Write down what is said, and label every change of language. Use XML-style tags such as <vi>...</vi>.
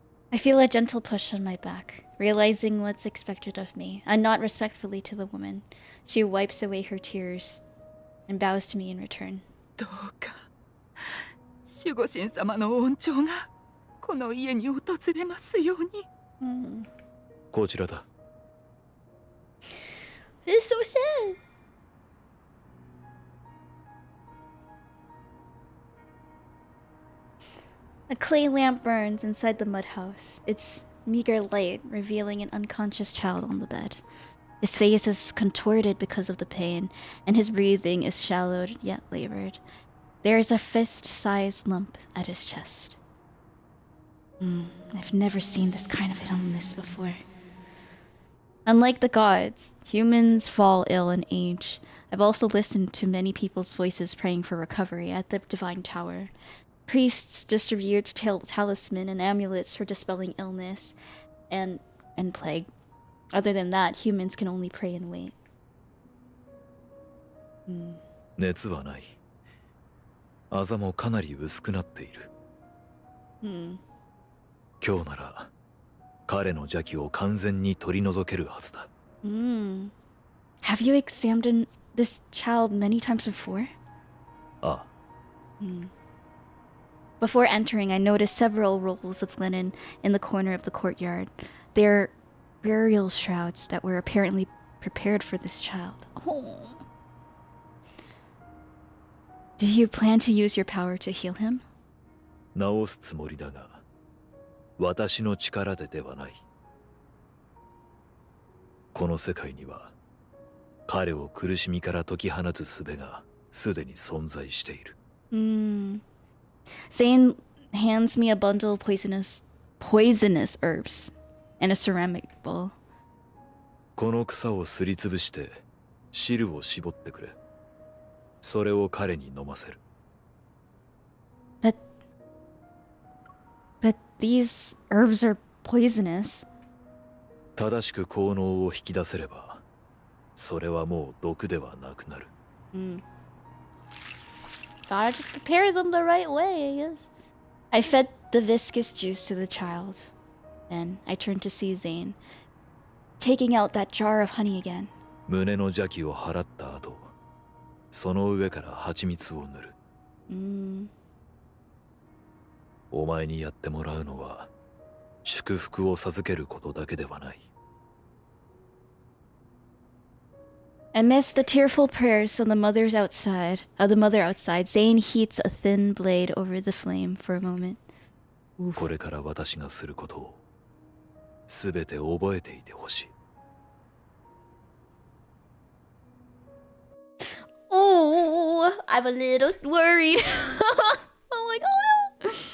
<en>I feel a gentle push on my back, realizing what's expected of me, and nod respectfully to the woman. She wipes away her tears and bows to me in return.</en> <ja>どうか守護神様の恩寵がこの家に訪れますように。こちらだ。</ja> <en>It's so sad. A clay lamp burns inside the mud house, its meager light revealing an unconscious child on the bed. His face is contorted because of the pain, and his breathing is shallowed yet labored. There is a fist-sized lump at his chest. I've never seen this kind of illness before. Unlike the gods, humans fall ill in age. I've also listened to many people's voices praying for recovery at the Divine Tower. Priests distribute talisman and amulets for dispelling illness and plague. Other than that, humans can only pray and wait.</en> <ja>熱はない。あざもかなり薄くなっている。今日なら彼の邪気を完全に取り除けるはずだ。</ja> <en>Have you examined this child many times before?</en> <ja>ああ。</ja> <en>Before entering, I noticed several rolls of linen in the corner of the courtyard. They're burial shrouds that were apparently prepared for this child. Oh. Do you plan to use your power to heal him?</en> <ja>治すつもりだが、私の力ではない。この世界には彼を苦しみから解き放つ術がすでに存在している。</ja> <en>Zayne hands me a bundle of poisonous herbs and a ceramic bowl.</en> <ja>この草をすりつぶして汁を絞ってくれ。それを彼に飲ませる。</ja> <en>But these herbs are poisonous.</en> <ja>正しく効能を引き出せれば、それはもう毒ではなくなる。</ja> <en>Gotta just prepare them the right way, I guess. I fed the viscous juice to the child. Then I turned to see Zayne, taking out that jar of honey again.</en> <ja>胸の邪気を払った後、その上から蜂蜜を塗る。お前にやってもらうのは祝福を授けることだけではない。</ja> <en>Amidst the tearful prayers of the mother outside, Zayne heats a thin blade over the flame for a moment.</en> <ja>これから私がすることをすべて覚えていてほしい。</ja> <en>Oh, I'm a little worried. I'm like, oh no.</en>